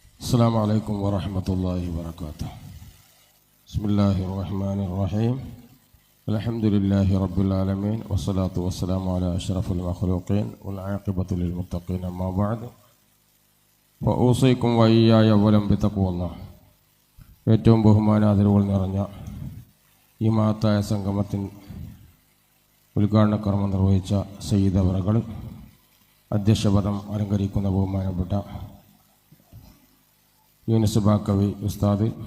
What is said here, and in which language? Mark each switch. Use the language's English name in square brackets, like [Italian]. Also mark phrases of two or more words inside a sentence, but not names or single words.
[Arabic] السلام عليكم ورحمة الله وبركاته. بسم الله الرحمن الرحيم. الحمد لله رب العالمين والصلاة والسلام على أشرف المخلوقين والعاقبة للمتقين أما بعد فأوصيكم وإياي أولا بتقوى الله. [Malayalam] ഏറ്റവും ബഹുമാനാദരവുകൾ നിറഞ്ഞ ഈ മഹത്തായ സംഗമത്തിൽ ഉദ്ഘാടന കർമ്മം നിർവഹിച്ച സയ്യിദ് അവറുകൾ, അധ്യക്ഷപദം അലങ്കരിക്കുന്ന ബഹുമാനപ്പെട്ട യൂനുസ് ബാക്കവി ഉസ്താദ്,